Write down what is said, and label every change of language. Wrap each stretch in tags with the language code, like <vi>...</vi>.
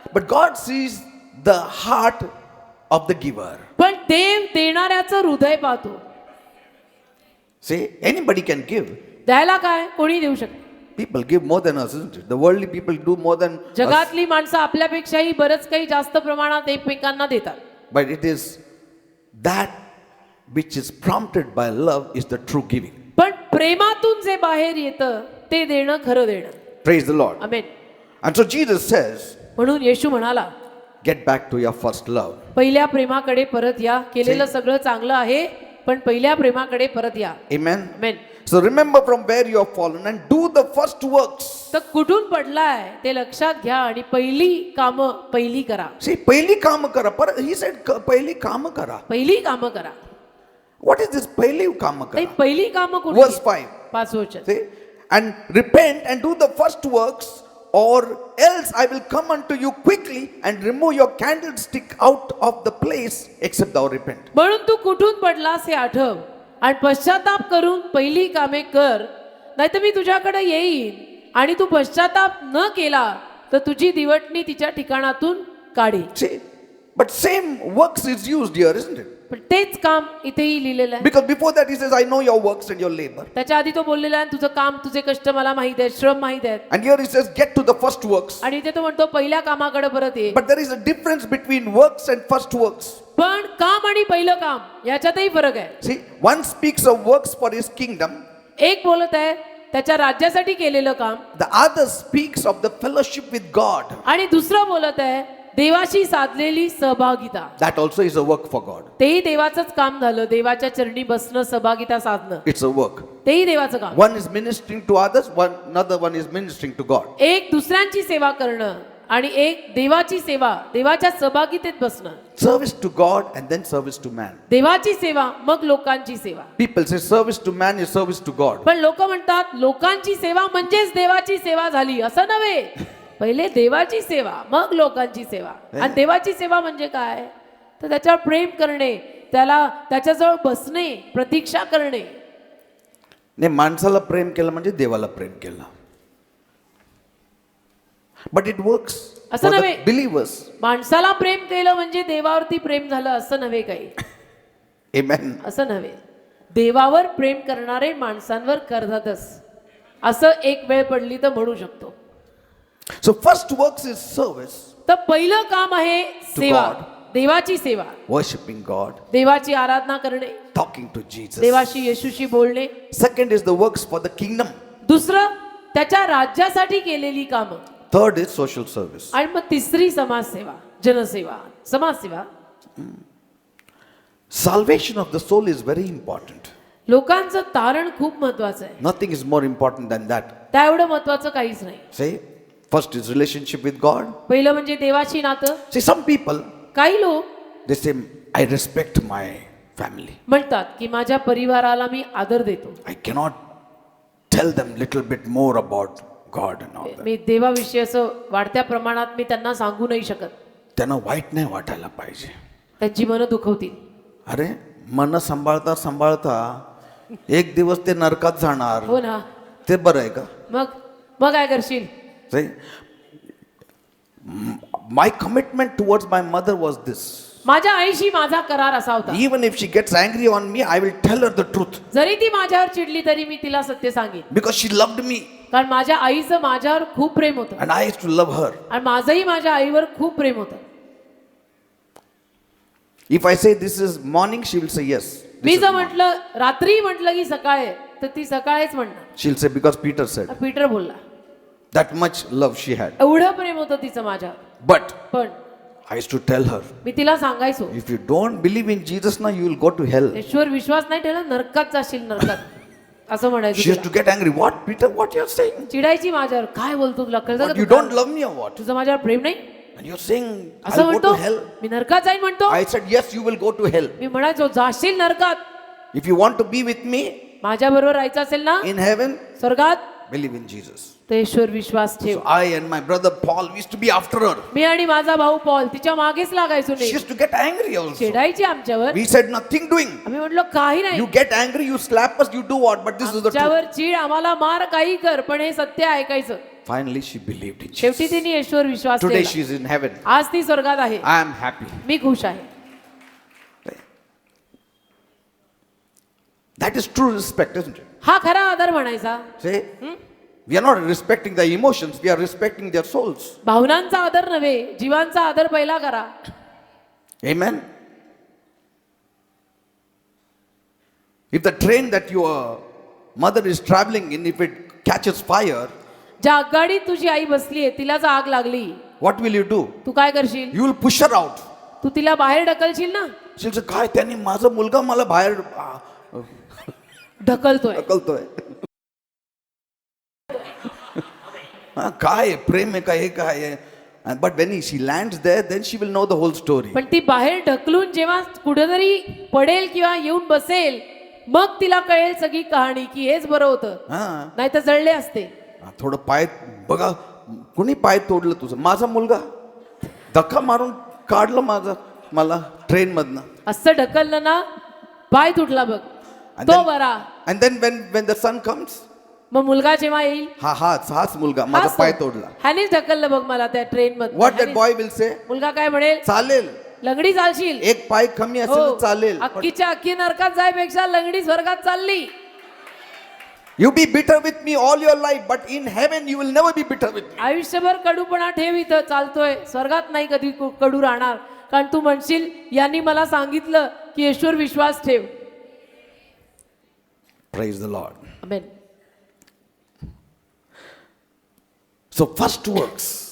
<en>But God sees the heart of the giver.</en> <mr>पण देव देणाऱ्याचं हृदय पाहतो.</mr> <en>See, anybody can give.</en> <mr>द्यायला काय कोणी देऊ शकतो.</mr> <en>People give more than us, isn't it? The worldly people do more than us.</en> <mr>जगातली माणसं आपल्यापेक्षाही बरंच काही जास्त प्रमाणात एकमेकांना देतात.</mr> <en>But it is that which is prompted by love is the true giving.</en> <mr>पण प्रेमातून जे बाहेर येतं ते देणं खरं देणं.</mr> <en>Praise the Lord.</en> <mr>Amen.</mr> <en>And so Jesus says,</en> <mr>म्हणून येशू म्हणाला,</mr> <en>get back to your first love.</en> <mr>पहिल्या प्रेमाकडे परत या. केलेलं सगळं चांगलं आहे, पण पहिल्या प्रेमाकडे परत या.</mr> <en>Amen.</en> <mr>Amen.</mr> <en>So remember from where you have fallen and do the first works.</en> <mr>तर कुठून पडलाय ते लक्षात घ्या आणि पहिली कामं पहिली करा. See, पहिली काम करा. पर</mr> <en>he said</en> <mr>पहिली काम करा. पहिली कामं करा.</mr> <en>What is this</en> <mr>पहिली काम ते करा? पहिली कामं</mr> <en>Verse</en> <mr>कुठली?</mr> <en>5.</en> <mr>5 वचन.</mr> <en>See, and repent and do the first works, or else I will come unto you quickly and remove your candlestick out of the place, except thou repent.</en> <mr>म्हणून तू कुठून पडलास हे आठव आणि पश्चाताप करून पहिली कामे कर, नाहीतर मी तुझ्याकडे येईन आणि तू पश्चाताप न केला तर तुझी दिवटणी तिच्या ठिकाणातून काढी.</mr> <en>See, but same works is used here, isn't it?</en> <mr>पण तेच काम इथेही लिहिलेलं आहे.</mr> <en>Because before that he says, I know your works and your labor.</en> <mr>त्याच्या आधी तो बोललेला आहे तुझं काम तुझे कष्ट मला माहित आहेत, श्रम माहित आहेत.</mr> <en>And here he says, get to the first works.</en> <mr>आणि इथे तो म्हणतो पहिल्या कामाकडे परत ये.</mr> <en>But there is a difference between works and first works.</en> <mr>पण काम आणि पहिलं काम याच्यातही फरक आहे.</mr> <en>See, one speaks of works for his kingdom,</en> <mr>एक बोलत आहे त्याच्या राज्यासाठी केलेलं काम,</mr> <en>the other speaks of the fellowship with God.</en> <mr>आणि दुसरं बोलत आहे देवाशी साधलेली सहभागिता.</mr> <en>That also is a work for God.</en> <mr>तेही देवाचंच काम झालं. देवाच्या चरणी बसणं, सहभागिता साधणं,</mr> <en>It's a work.</en> <mr>तेही देवाचं काम.</mr> <en>One is ministering to others, another one is ministering to God.</en> <mr>एक दुसऱ्यांची सेवा करणं आणि एक देवाची सेवा, देवाच्या सहभागितेत बसणं.</mr> <en>Service to God and then service to man.</en> <mr>देवाची सेवा मग लोकांची सेवा.</mr> <en>People say service to man is service to God.</en> <mr>पण लोक म्हणतात लोकांची सेवा म्हणजेच देवाची सेवा झाली. असं नव्हे. पहिले देवाची सेवा मग लोकांची सेवा. आणि देवाची सेवा म्हणजे काय? तर त्याच्यावर प्रेम करणे, त्याला त्याच्याजवळ बसणे, प्रतीक्षा करणे. नाही, माणसाला प्रेम केलं म्हणजे देवाला प्रेम केलं.</mr> <en>But it works</en> <mr>असं</mr> <en>for the</en> <mr>नव्हे.</mr> <en>believers.</en> <mr>माणसाला प्रेम केलं म्हणजे देवावरती प्रेम झालं असं नव्हे. काही</mr> <en>Amen.</en> <mr>असं नव्हे. देवावर प्रेम करणारे माणसांवर करतातच असं एक वेळ पडली तर म्हणू शकतो.</mr> <en>So first works is service,</en> <mr>तर पहिलं काम आहे सेवा,</mr> <en>God.</en> <mr>देवाची सेवा,</mr> <en>worshiping God,</en> <mr>देवाची आराधना करणे,</mr> <en>talking to Jesus.</en> <mr>देवाशी येशूशी बोलणे.</mr> <en>Second is the works for the kingdom.</en> <mr>दुसरं त्याच्या राज्यासाठी केलेली कामं.</mr> <en>Third is social service.</en> <mr>आणि मग तिसरी समाजसेवा, जनसेवा, समाजसेवा.</mr> <en>Salvation of the soul is very important.</en> <mr>लोकांचं तारण खूप महत्वाचं आहे.</mr> <en>Nothing is more important than that.</en> <mr>त्या एवढं महत्वाचं काहीच नाही.</mr> <en>Say, first is relationship with God.</en> <mr>पहिलं म्हणजे देवाची नातं.</mr> <en>See, some people,</en> <mr>काही लोक</mr> <en>they say, I respect my family.</en> <mr>म्हणतात की माझ्या परिवाराला मी आदर देतो.</mr> <en>I cannot tell them little bit more about God and all that.</en> <mr>मी देवाविषयी असं वाढत्या प्रमाणात मी त्यांना सांगू नाही शकत. त्यांना वाईट नाही वाटायला पाहिजे. त्यांची मनं दुखवतील. अरे, मन सांभाळता सांभाळता एक दिवस ते नरकात जाणार. हो ना. ते बरं आहे का? मग काय करशील?</mr> <en>Say, my commitment towards my mother was this.</en> <mr>माझ्या आईशी माझा करार असा होता.</mr> <en>Even if she gets angry on me, I will tell her the truth.</en> <mr>जरी ती माझ्यावर चिडली तरी मी तिला सत्य सांगेन.</mr> <en>Because she loved me.</en> <mr>कारण माझ्या आईचं माझ्यावर खूप प्रेम होतं.</mr> <en>And I used to love her.</en> <mr>आणि माझंही माझ्या आईवर खूप प्रेम होतं.</mr> <en>If I say this is morning, she will say yes.</en> <mr>मी जर म्हटलं रात्री म्हटलं की सकाळ आहे तर ती सकाळीच म्हणणार.</mr> <en>She'll say because Peter said.</en> <mr>Peter बोलला.</mr> <en>That much love she had.</en> <mr>एवढं प्रेम होतं तिचं माझ्यावर.</mr> <en>But</en> <mr>पण</mr> <en>I used to tell her,</en> <mr>मी तिला सांगायचो</mr> <en>if you don't believe in Jesus now, you will go to hell.</en> <mr>ईश्वर विश्वास नाही ठेवला नरकात जाशील, नरकात. असं म्हणायचं</mr> <en>She used to</en> <mr>तिला.</mr> <en>get angry. What, Peter? What you are saying?</en> <mr>चिडायची माझ्यावर. काय बोलतो तुला कळतं का</mr> <en>What, you</en> <mr>तुला?</mr> <en>don't love me or what?</en> <mr>तुझं माझ्यावर प्रेम नाही.</mr> <en>And you're saying,</en> <mr>असं</mr> <en>I'll go</en> <mr>म्हणतो</mr> <en>to hell.</en> <mr>मी नरकात जाईन म्हणतो</mr> <en>I said, yes, you will go to hell.</en> <mr>मी म्हणायचो जाशील नरकात</mr> <en>If you want to be with me</en> <mr>माझ्या बरोबर राहायचं असेल ना</mr> <en>in heaven,</en> <mr>स्वर्गात</mr> <en>believe in Jesus.</en> <mr>तर ईश्वर विश्वास ठेव.</mr> <en>So I and my brother Paul, we used to be after her.</en> <mr>मी आणि माझा भाऊ पॉल तिच्या मागेच लागायचो</mr> <en>She</en> <mr>नाही.</mr> <en>used to get angry also.</en> <mr>चिडायची आमच्यावर.</mr> <en>We said nothing doing.</en> <mr>आम्ही म्हटलो काही नाही.</mr> <en>You get angry, you slap us, you do what? But this is the truth.</en> <mr>आमच्यावर चीड आम्हाला मार काही कर पण हे सत्य ऐकायचं.</mr> <en>Finally, she believed in</en> <mr>शेवटी</mr> <en>Jesus.</en> <mr>तिने ईश्वर विश्वास</mr> <en>Today</en> <mr>ठेवला.</mr> <en>she is in heaven.</en> <mr>आज ती स्वर्गात आहे.</mr> <en>I am happy.</en> <mr>मी खुश आहे.</mr> <en>That is true respect, isn't it?</en> <mr>हा खरा आदर म्हणायचा.</mr> <en>Say, we are not respecting the emotions, we are respecting their souls.</en> <mr>भावनांचा आदर नव्हे जीवांचा आदर पहिला करा.</mr> <en>Amen. If the train that your mother is traveling in, if it catches fire,</en> <mr>ज्या आगगाडीत तुझी आई बसली आहे तिला जर आग लागली</mr> <en>what will you do?</en> <mr>तू काय करशील?</mr> <en>You will push her out.</en> <mr>तू तिला बाहेर ढकलशील ना.</mr> <en>She'll say,</en> <mr>काय त्यांनी माझा मुलगा मला बाहेर ढकलतोय. ढकलतोय. काय आहे, प्रेम आहे का हे काय आहे?</mr> <en>But when she lands there, then she will know the whole story.</en> <mr>पण ती बाहेर ढकलून जेव्हा कुठेतरी पडेल किंवा येऊन बसेल मग तिला कळेल सगळी कहाणी की हेच बरं होतं. हा, नाही तर जळले असते. थोडं पाय बघा, कोणी पाय तोडलं तुझं? माझा मुलगा धक्का मारून काढलं मला ट्रेन मधनं. असं ढकललं ना पाय तुटला बघ तो बरा.</mr> <en>And then when the son comes,</en> <mr>मग मुलगा जेव्हा येईल हाच मुलगा माझा हाच तो. पाय तोडला. ह्यानेच ढकललं बघ मला त्या train</mr> <en>What that boy will say?</en> <mr>मुलगा काय म्हणेल? चालेल, लंगडी चालशील. एक पाय कमी असेल हो. तर चालेल. अख्खीच्या अख्खी नरकात जायपेक्षा लंगडी स्वर्गात चालली.</mr> <en>You be bitter with me all your life, but in heaven you will never be bitter with me.</en> <mr>आयुष्यभर कडूपणा ठेव इथं चालतोय स्वर्गात नाही कधी कडू राहणार. कारण तू म्हणशील यांनी मला सांगितलं की ईश्वर विश्वास ठेव.</mr> <en>Praise the Lord.</en> <mr>Amen.</mr> <en>So first works,</en>